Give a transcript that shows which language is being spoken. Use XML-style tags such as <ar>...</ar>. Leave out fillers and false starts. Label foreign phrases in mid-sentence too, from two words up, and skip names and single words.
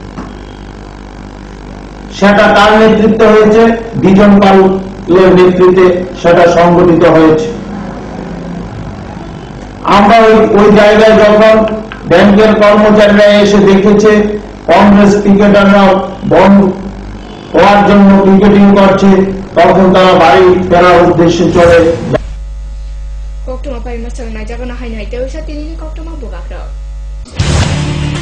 <bn>সেটা তার নেতৃত্বে হয়েছে বিজন পালের নেতৃত্বে সেটা সংগঠিত হয়েছে আমরা ওই জায়গায় যখন ব্যাংকের কর্মচারীরা এসে দেখেছে কংগ্রেস ক্রিকেটাররা বন্ধ হওয়ার জন্য ক্রিকেটিং করছে তখন তারা বাড়ি ফেরার উদ্দেশ্যে চলে</bn> <trp>Kokto mapai masang na jaga na hai nai teu sa tinini kokto ma bugak</trp>